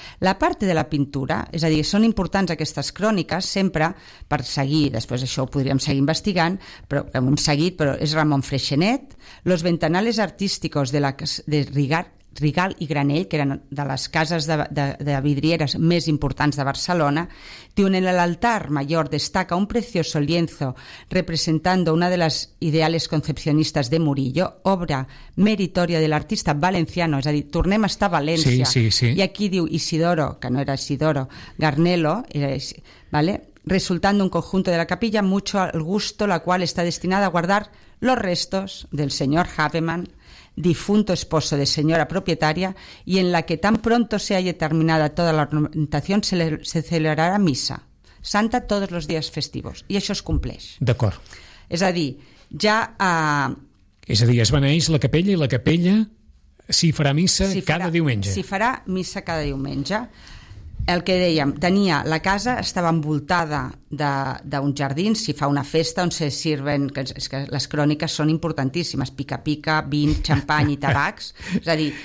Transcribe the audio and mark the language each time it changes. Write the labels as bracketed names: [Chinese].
[Catalan] La part de la pintura, és a dir, són importants aquestes cròniques, sempre per seguir, després això ho podríem seguir investigant, però hem seguit, però és Ramon Freixenet, [Spanish] los ventanales artísticos de Rigalt [Catalan] i Granell, que eren de les cases de vidrieres més importants de Barcelona, diuen [Spanish] en el altar mayor destaca un precioso lienzo representando una de las ideales concepcionistas de Murillo, obra meritoria del artista valenciano, [Catalan] és a dir, tornem a estar a València. Sí, sí, sí. I aquí diu Isidoro, que no era Isidoro, Garnelo, era Isidoro, ¿vale? [Spanish] Resultando un conjunto de la capilla mucho al gusto, la cual está destinada a guardar los restos del señor Habermann, difunto esposo de señora propietaria, y en la que tan pronto se haya terminada toda la ornamentación se celebrará misa santa todos los días festivos. [Catalan] I això es compleix. D'acord. És a dir, ja... És a dir, es beneix la capella i la capella s'hi farà missa cada diumenge. S'hi farà missa cada diumenge. El que dèiem, tenia la casa, estava envoltada d'un jardí, s'hi fa una festa on se sirven, és que les cròniques són importantíssimes, pica-pica, vin, xampany i tabacs, és a dir...